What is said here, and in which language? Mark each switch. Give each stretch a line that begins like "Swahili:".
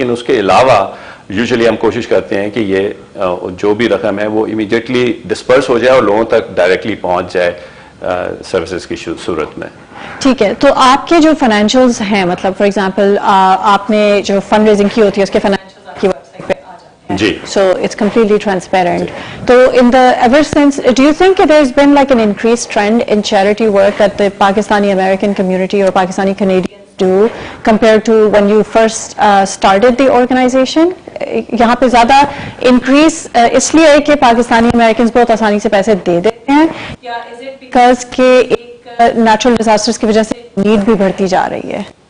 Urdu: لیکن اس کے علاوہ یوزلی ہم کوشش کرتے ہیں کہ یہ جو بھی رقم ہے وہ امیڈیٹلی ڈسپرس ہو جائے اور لوگوں تک ڈائریکٹلی پہنچ جائے سروسز کی صورت میں. ٹھیک ہے. تو آپ کے جو فائنینشیلز ہیں, مطلب فار ایگزامپل آپ نے جو فنڈ ریزنگ کی ہوتی ہے اس کے فائنینشیلز آپ کی ویب سائٹ پہ آ جاتے ہیں. جی.
English: So it's completely transparent. So in the ever since, do you think there's been like an increased trend in charity work that the Pakistani American community or Pakistani Canadians do compared to when you first started the organization?
Urdu: یہاں پہ زیادہ increase اس لیے ہے کہ Pakistani Americans بہت آسانی سے پیسے دے دیتے ہیں, یا از اٹ بیکاز کہ ایک نیچرل ڈیزاسٹرز کی وجہ سے نیڈ بھی بڑھتی جا رہی ہے؟